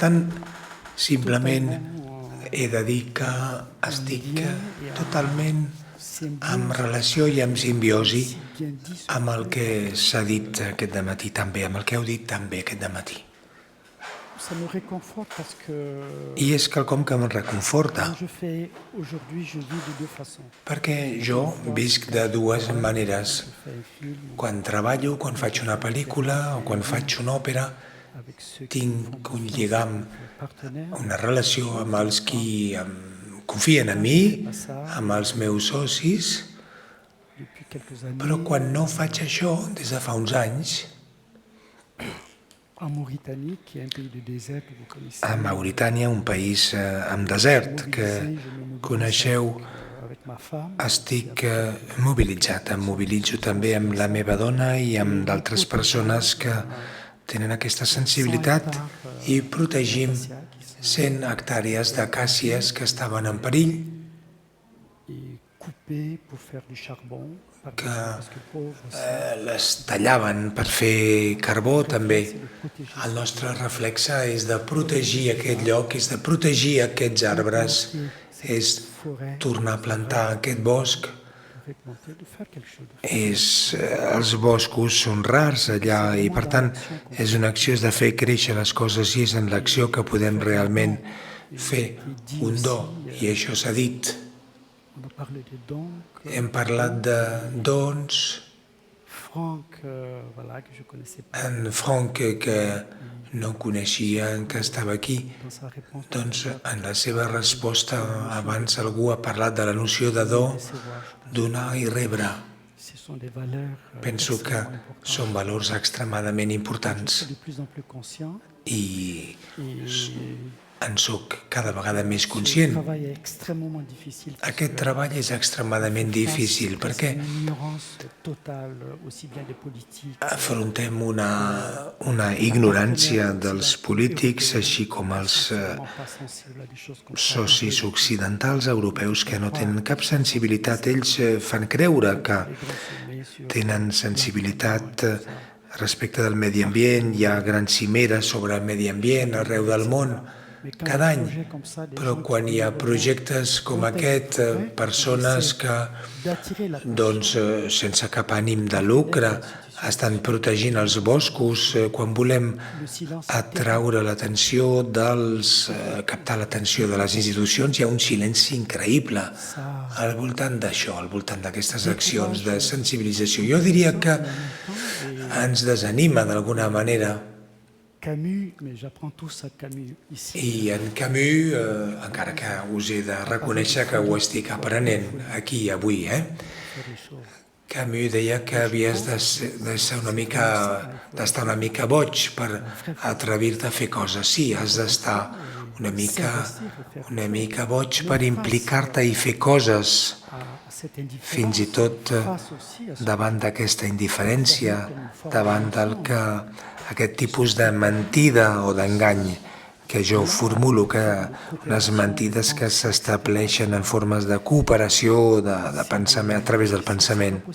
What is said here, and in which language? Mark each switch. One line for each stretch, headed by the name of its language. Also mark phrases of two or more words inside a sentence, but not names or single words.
Catalan: simplement he de dir que estic totalment amb relació i amb simbiosi amb el que s'ha dit aquest dematí també, amb el que heu dit també aquest dematí.
French: Ça me réconforte parce que
Catalan: I és quelcom que em reconforta,
French: quand je fais aujourd'hui, je vis de deux façons.
Catalan: perquè jo visc de dues maneres.
French: Je fais un film
Catalan: Quan treballo, quan faig una pel·lícula o quan faig una òpera,
French: avec ceux qui
Catalan: tinc un lligam,
French: partenaires.
Catalan: una relació amb els qui confien en mi, amb els meus socis,
French: Depuis quelques années,
Catalan: però quan no faig això, des de fa uns anys,
French: en Mauritanie, qui est un pays de désert que vous connaissez,
Catalan: a Mauritània, un país amb desert que coneixeu,
French: avec ma femme,
Catalan: estic mobilitzat. Em mobilitzo també amb la meva dona i amb d'altres persones que tenen aquesta sensibilitat i protegim 100 hectàrees d'acàcies que estaven en perill,
French: et coupé pour faire du charbon, que parce que pauvre,
Catalan: les tallaven per fer carbó també. El nostre reflexe és de protegir aquest lloc, és de protegir aquests arbres, és tornar a plantar aquest bosc.
French: de faire quelque chose.
Catalan: Els boscos són rars allà i per tant és una acció, és de fer créixer les coses i és en l'acció que podem realment fer un do, i això s'ha dit.
French: On a parlé des dons.
Catalan: Hem parlat de dons.
French: Franck, voilà, que je connaissais pas,
Catalan: En Franck, que no coneixia, que estava aquí,
French: dans sa réponse,
Catalan: doncs en la seva resposta abans algú ha parlat de la noció de do, donar i rebre.
French: ce sont des valeurs
Catalan: Penso que són valors extremadament importants
French: de plus en plus conscients.
Catalan: i
French: Et
Catalan: en sóc cada vegada més
French: le
Catalan: conscient.
French: travail est extrêmement difficile. parce
Catalan: Aquest
French: que
Catalan: treball és extremadament difícil perquè
French: une ignorance totale, aussi bien des politiques.
Catalan: afrontem una ignorància dels polítics, així com els
French: Vraiment pas sensible à des choses comme ça.
Catalan: socis occidentals europeus que no tenen cap sensibilitat. Ells fan creure que
French: Les grands sommets sur
Catalan: tenen sensibilitat respecte del medi ambient, hi ha grans cimeres sobre el medi ambient arreu del món cada any, però quan hi ha projectes com aquest, persones que, doncs, sense cap ànim de lucre, estan protegint els boscos, quan volem atraure l'atenció captar l'atenció de les institucions, hi ha un silenci increïble al voltant d'això, al voltant d'aquestes accions de sensibilització. Jo diria que ens desanima d'alguna manera.
French: Camus, mais j'apprends tous à Camus ici.
Catalan: I en Camus, encara que us he de reconèixer que ho estic aprenent aquí avui, Camus deia que havies d'estar una mica boig per atrevir-te a fer coses. Sí, has d'estar una mica boig per implicar-te i fer coses, fins i tot davant d'aquesta indiferència, davant aquest tipus de mentida o d'engany que jo formulo, que les mentides que s'estableixen en formes de cooperació, de pensament, a través del pensament.